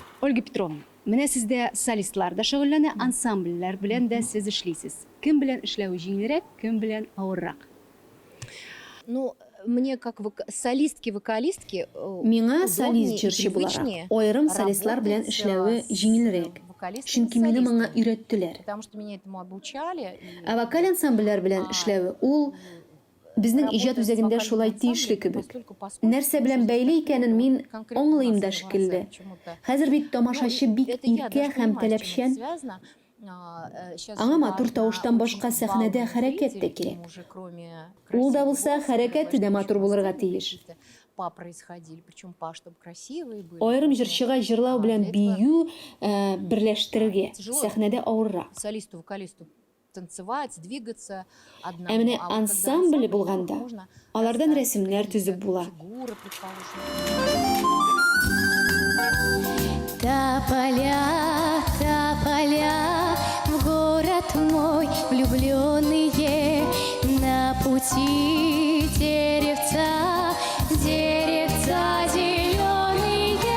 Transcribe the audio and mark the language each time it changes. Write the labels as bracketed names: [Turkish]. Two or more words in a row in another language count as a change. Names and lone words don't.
[Tatar] Ольга Петровна, менә сездә солистлар да шөгыльләнә, ансамбльләр белән дә сез эшлисез. Кем белән эшләү җиңелрәк, кем белән авыррак? [Russian] Ну, мне как солистки, вокалистки [Tatar] Миңа солист җырчы буларак, аерым солистлар белән эшләүе җиңелрәк. Чөнки мине моңа өйрәттеләр. [Russian] Потому что меня этому обучали. [Tatar] Ә вокаль ансамбльләр белән эшләүе ул безнең иҗат үзәгендә шулай тиешле кебек. Нәрсә белән бәйле икәнен мин аңлыйм да шикелле. Хәзер бит тамашачы бик иркә һәм таләпчән. Аңа матур тавыштан башка сәхнәдә хәрәкәт тә кирәк. Ул да булса хәрәкәте дә матур булырга тиеш. Аерым җырчыга җырлау белән бию берләштерергә сәхнәдә авыррак. [Russian] Солисту, вокалисту танцевать, двигаться. [Tatar] Ә менә ансамбль булганда, алардан рәсемнәр төзеп була. [Russian] Тополя, в город мой влюбленные, на пути деревца, деревца зеленые,